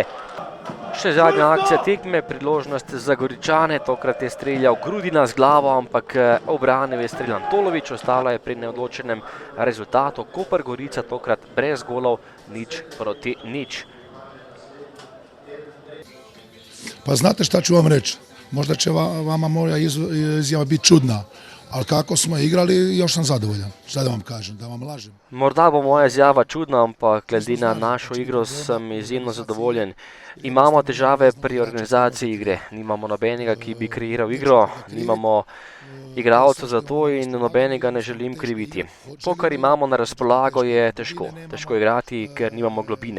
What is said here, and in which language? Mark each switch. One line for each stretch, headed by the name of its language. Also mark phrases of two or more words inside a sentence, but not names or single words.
Slovenian: Še zadnja akcija tekme, priložnost za Goričane, tokrat je streljal Grudina z glavo, ampak obranil je strel Antolovič, ostalo je pri neodločenem rezultatu. Koper Gorica tokrat brez golov, 0-0.
Croatian: Pa znate šta ću vam reći, možda će vama moja izjava biti čudna, ali kako smo igrali, još sam zadovoljan. Šta da vam kažem, da vam lažem?
Slovenian: Morda bo moja izjava čudna, ampak glede na našo igro sem izjemno zadovoljen. Imamo težave pri organizaciji igre, nimamo nobenega, ki bi kreiral igro, nimamo igralcev za to in nobenega ne želim kriviti. To, kar imamo na razpolago, je težko igrati, ker nimamo globine.